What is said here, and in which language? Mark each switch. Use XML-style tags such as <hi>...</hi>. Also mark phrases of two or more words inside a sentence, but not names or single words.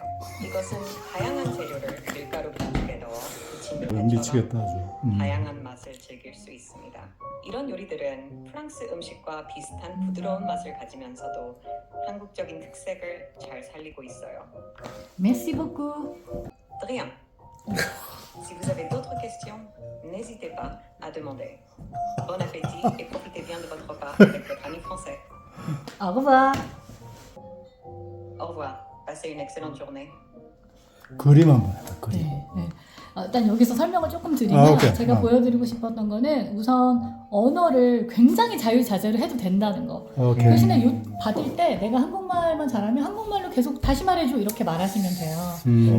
<ko>이것은 다양한 재료를 밀가루 반죽에 넣어 부침개처럼 미치겠다 아주. 다양한 맛을 즐길 수 있습니다. 이런 요리들은 프랑스 음식과 비슷한 부드러운 맛을 가지면서도 한국적인 특색을 잘 살리고 있어요.</ko> <fr>Merci beaucoup. De rien. Si vous avez d'autres questions, n'hésitez pas à demander. Bon appétit et profitez bien de votre repas avec votre ami français. Au revoir. Au revoir. Passez une excellente journée.</fr> <ko>그림 한번 해봐. 그림. 네, 네. 일단 여기서 설명을 조금 드리면 아, 오케이. 제가 보여드리고 싶었던 거는 우선 언어를 굉장히 자유자재로 해도 된다는 거. 오케이. 대신에 받을 때 내가 한국말만 잘하면 한국말로 계속 다시 말해줘 이렇게 말하시면 돼요.</ko>